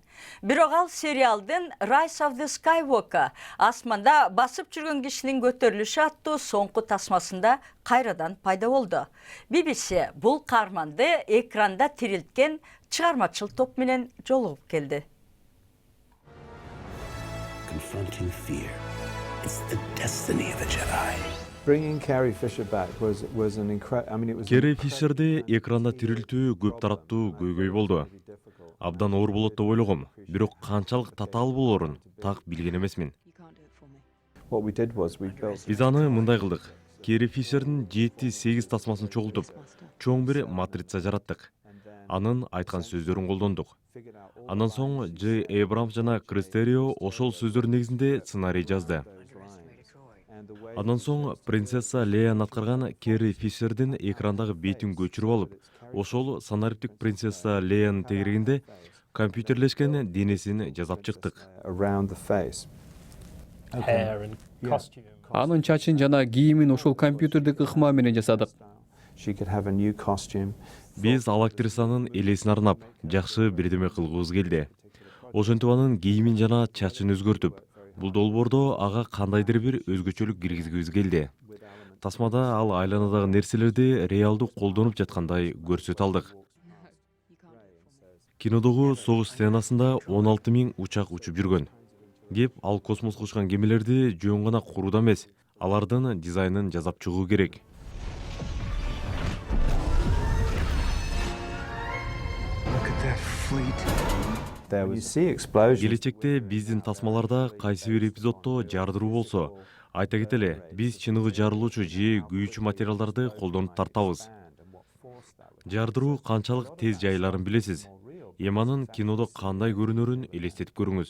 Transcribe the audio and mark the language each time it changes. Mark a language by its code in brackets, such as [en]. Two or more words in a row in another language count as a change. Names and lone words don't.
[ky] Бирок ал сериалдын Rise of the Skywalker асманда басып жүргөн кишинин көтөрүлүшү аттуу соңку тасмасында кайрадан пайда болду. BBC бул каарманды экранда тирилткен чыгармачыл топ менен жолугуп келди. [en] Confronting fear. It's the destiny of a Jedi. Bringing Carrie Fisher back was an incredible. I mean, it was. [ky] Керри Фишерди экранда тирилтүү көп тараптуу көйгөй болду. Абдан оор болот деп ойлогом, бирок канчалык татаал болорун так билген эмесмин. [en] What we did was we built. [ky] Биз аны мындай кылдык. Керри Фишердин 7-8 тасмасын чогултуп, чоң бир матрица жараттык. Анын айткан сөздөрүн колдондук. Андан соң Дж. Эйбрамс жана Кристерио ошол сөздөр негизинде сценарий жазды. Андан соң принцесса Леяны аткарган Керри Фишердин экрандагы бетин көчүрүп алып, ошол санариптик принцесса Леяны тегерегинде компьютерлешкен денесин жасап чыктык. [en] Around the face. Hair and costume. [ky] Анын чачын жана кийимин ошол компьютердик ыкма менен жасадык. [en] She could have a new costume. [ky] Биз ал актрисанын элесин арнап, жакшы бирдеме кылгыбыз келди. Ошентип анын кийимин жана чачын өзгөртүп, бул долбоордо ага кандайдыр бир өзгөчөлүк киргизгибиз келди. Тасмада ал айланадагы нерселерди реалдуу колдонуп жаткандай көрсөтө алдык. Кинодогу согуш сценасында 16 000 учак учуп жүргөн. Кеп ал космоско учкан кемелерди жөн гана курууда эмес, алардын дизайнын жасап чыгуу керек. [en] There was. You see explosions. [ky] Келечекте биздин тасмаларда кайсы бир эпизоддо жардыруу болсо, айта кетели, биз чыныгы жарылуучу же күйүүчү материалдарды колдонуп тартабыз. Жардыруу канчалык тез жайыларын билесиз. Эманын кинодо кандай көрүнөрүн элестетип көрүңүз.